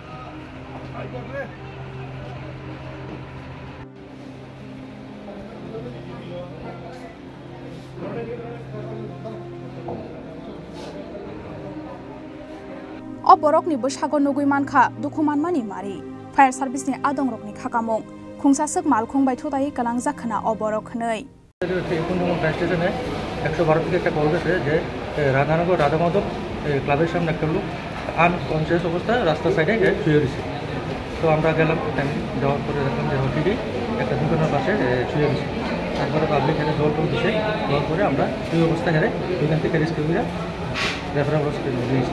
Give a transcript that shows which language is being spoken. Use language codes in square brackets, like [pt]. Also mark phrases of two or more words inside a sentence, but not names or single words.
[trp] O borok ni Bushago Nugui Manka Dukuman Mani Mari Fire Service ni Adong Rok ni Kakamong Kungsasek Malkung by Tutai Kalang Zakana O Borok Nei [bn] রাধানগর রাধা মাধব ক্লাবের সামনে একটা লোক আনকনসিয়াস অবস্থায় রাস্তার সাইডে শুয়ে রয়েছে। তো আমরা গেলাম, যাওয়ার পরে দেখলাম যে অলরেডি একটা দোকানের পাশে শুয়ে রয়েছে। তারপরে পাবলিক হেরে জল টল দিছে, জল করে আমরা শুয়ে অবস্থায় হেরে ওইখান থেকে রেস্কিউ করে [en] referral hospital [bn] নিয়েছি।